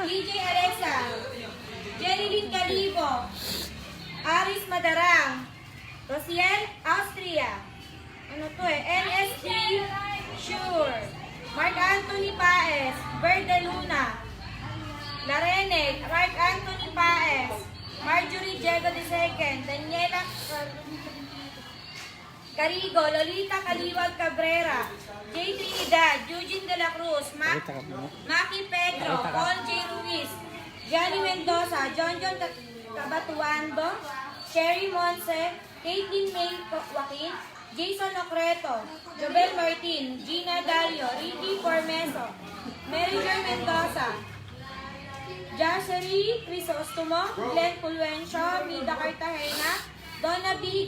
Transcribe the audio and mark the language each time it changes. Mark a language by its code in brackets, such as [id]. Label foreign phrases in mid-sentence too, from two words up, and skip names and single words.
[en] DJ Alexa, Jerilyn Calibo, Aris Madarang, Rosiel Austria, NSD Sure, Mark Anthony Paez, Verde Luna, Lareneg, Mark Anthony Paez, Marjorie Diego II, Daniela Carigo, Lolita Caliwag Cabrera, J. Trinidad, Eugene de la Cruz, Maki Pedro, Paul J. Ruiz, Johnny Mendoza, John Cabatuando, Sherry Monse, Caitlin May Joaquin, Jason Ocreto, Jobel Martin, Gina Dalio, Ricky Formeso, Mary Jo Mendoza, Jassery Crisostomo, Glenn Pulwencio, Mida Cartagena, Donna B.